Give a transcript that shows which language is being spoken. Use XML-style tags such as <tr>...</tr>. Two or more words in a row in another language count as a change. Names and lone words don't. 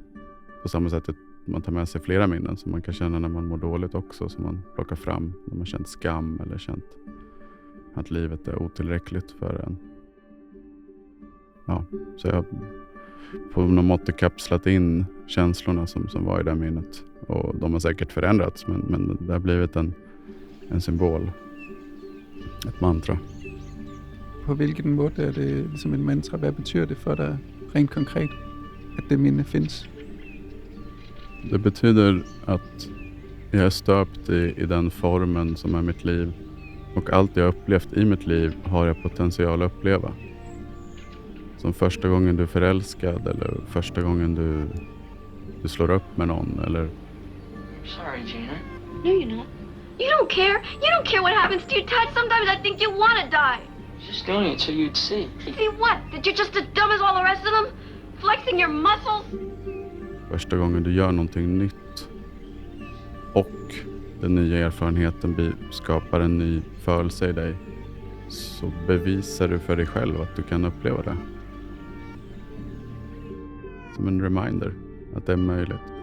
<sv>På samma sätt att man tar med sig flera minnen som man kan känna när man mår dåligt också, som man plockar fram när man känt skam eller känt att livet är otillräckligt för en. Ja, så jag på något mått kapslat in känslorna som var i det minnet. Och de har säkert förändrats, men det har blivit en symbol. Ett mantra.</sv> <da>På hvilken måde er det ligesom en mantra? Hvad betyder det for dig rent konkret, at det minde finns?</da> <sv>Det betyder att jag är stöpt i den formen som är mitt liv. Och allt jag upplevt i mitt liv har jag potential att uppleva. Som första gången du är förälskad eller första gången du slår upp med någon eller...</sv> <en>Sorry, Gina. No, you're not. You don't care. You don't care what happens to you, Tad. Sometimes I think you want to die. Just doing it so you'd see. See what? That you're just as dumb as all the rest of them? Flexing your muscles?</en> <sv>Första gången du gör någonting nytt och den nya erfarenheten skapar en ny födelse i dig, så bevisar du för dig själv att du kan uppleva det. Som en reminder att det är möjligt.</sv>